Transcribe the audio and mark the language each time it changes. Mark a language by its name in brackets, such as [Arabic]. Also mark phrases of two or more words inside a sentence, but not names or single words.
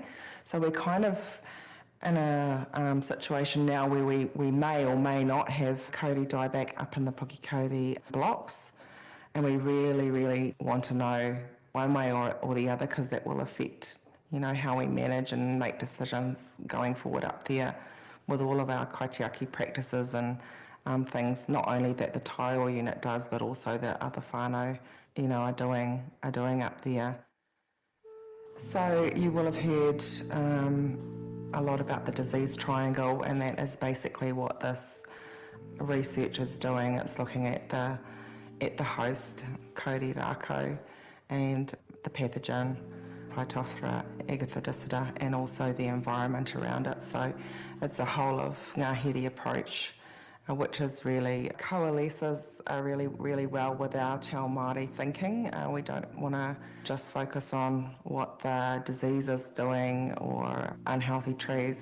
[English] So we're kind of in a situation now where we may or may not have kauri dieback up in the Pukekohe blocks, and we really, really want to know one way or the other, because that will affect, you know, how we manage and make decisions going forward up there with all of our kaitiaki practices and things, not only that the tile unit does, but also that other whānau, you know, are doing up there. So you will have heard a lot about the disease triangle, and that is basically what this research is doing. It's looking at the host, [Māori] kauri rākau, [English] and the pathogen, Phytophthora agathodicida, and also the environment around it. So it's a whole of ngāhere approach, which is really coalesces really, really well with our [Māori] Te Ao Māori [English] thinking. We don't want to just focus on what the disease is doing or unhealthy trees.